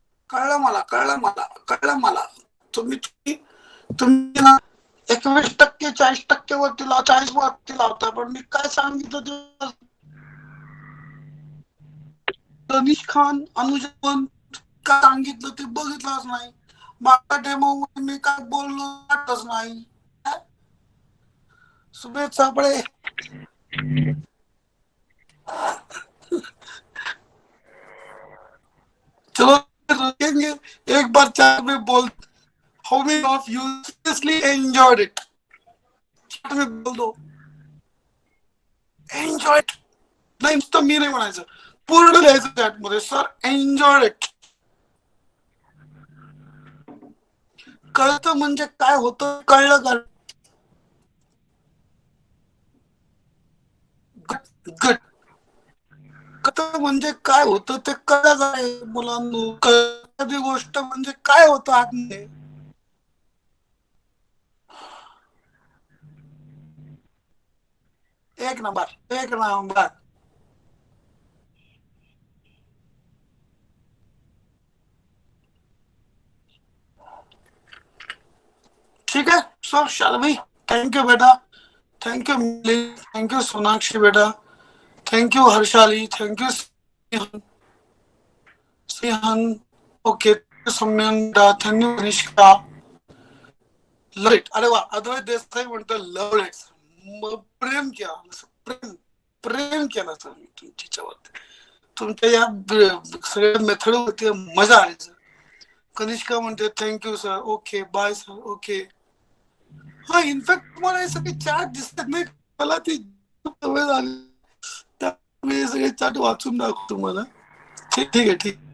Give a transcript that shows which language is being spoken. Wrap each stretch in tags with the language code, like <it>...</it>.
<mr>कळलं मला, कळलं मला. तुम्ही ना 21% 40% वरती 40 वरती लावता, पण मी काय सांगितलं ते तनिष खान, अनुजन काय सांगितलं ते बघितलंच नाही. मागच्या डेमो मध्ये मी काय बोललो वाटतच नाही.</mr> <hi>सुमेध सापळे चलो रखेंगे एक बार चार में बोल.</hi> <en>How many of you seriously enjoyed it?</en> <hi>चार में बोल दो.</hi> <en>Enjoyed.</en> <mr>नाही नुसतं मी नाही म्हणायचं, पूर्ण लिहायचं चॅट मध्ये.</mr> <en>Sir enjoyed it.</en> <mr>कळतं म्हणजे काय होतं, कळलं का? गुड. कळतं म्हणजे काय होतं ते कळलं आहे मुलांनो. कळती गोष्ट म्हणजे काय होतं आतमध्ये. एक नंबर.</mr> <hi>ठीक है.</hi> <en>So Shalvi, thank you बेटा, thank you Mili, thank you Sonakshi बेटा, thank you Harshali, thank you Sinhan, okay Samyan, thank you Nishka. Love it.</en> <mr>अरे वा, अद्वैत देसाई म्हणतो</mr> <en>Love it.</en> <mr>प्रेम केला, प्रेम केला सर मी तुमच्यावरती. तुमच्या या सगळ्या मेथड वरती मजा आली सर. कनिष्का म्हणते</mr> <en>thank you sir, okay bye sir,</en> <mr>okay. हा, इनफॅक्ट तुम्हाला हे सगळे चॅट दिसतात नाही, मला ती सवय झाली, त्यामुळे सगळे चॅट वाचून दाखवतो तुम्हाला. ठीक आहे.</mr>